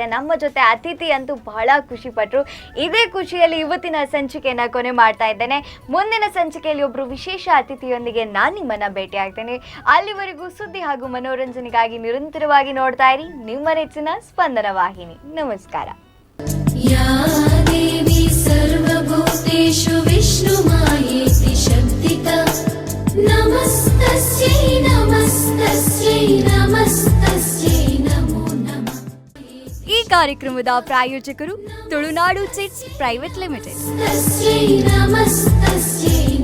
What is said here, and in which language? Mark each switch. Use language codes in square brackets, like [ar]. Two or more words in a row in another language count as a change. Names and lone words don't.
[kn] ನಮ್ಮ ಜೊತೆ ಅತಿಥಿ ಅಂತೂ ಬಹಳ ಖುಷಿ ಪಟ್ಟರು. ಇದೇ ಖುಷಿಯಲ್ಲಿ ಇವತ್ತಿನ ಸಂಚಿಕೆಯನ್ನು ಕೊನೆ ಮಾಡ್ತಾ ಇದ್ದೇನೆ. ಮುಂದಿನ ಸಂಚಿಕೆಯಲ್ಲಿ ಒಬ್ಬರು ವಿಶೇಷ ಅತಿಥಿಯೊಂದಿಗೆ ನಾನು ನಿಮ್ಮನ್ನು ಭೇಟಿ ಆಗ್ತೇನೆ. ಅಲ್ಲಿವರೆಗೂ ಸುದ್ದಿ ಹಾಗೂ ಮನೋರಂಜನೆಗಾಗಿ ನಿರಂತರವಾಗಿ ನೋಡ್ತಾ ಇರಿ ನಿಮ್ಮ ನೆಚ್ಚಿನ ಸ್ಪಂದನ ವಾಹಿನಿ. ನಮಸ್ಕಾರ. [sa] या देवी सर्वभूतेषु विष्णुमायेति शक्तिता नमस्तस्यै नमस्तस्यै नमस्तस्यै नमो नमः. [kn] ಈ ಕಾರ್ಯಕ್ರಮದ ಪ್ರಾಯೋಜಕರು ತುಳುನಾಡು ಚಿಟ್ಸ್ ಪ್ರೈವೇಟ್ ಲಿಮಿಟೆಡ್. [sa] तस्यै नमस्तस्यै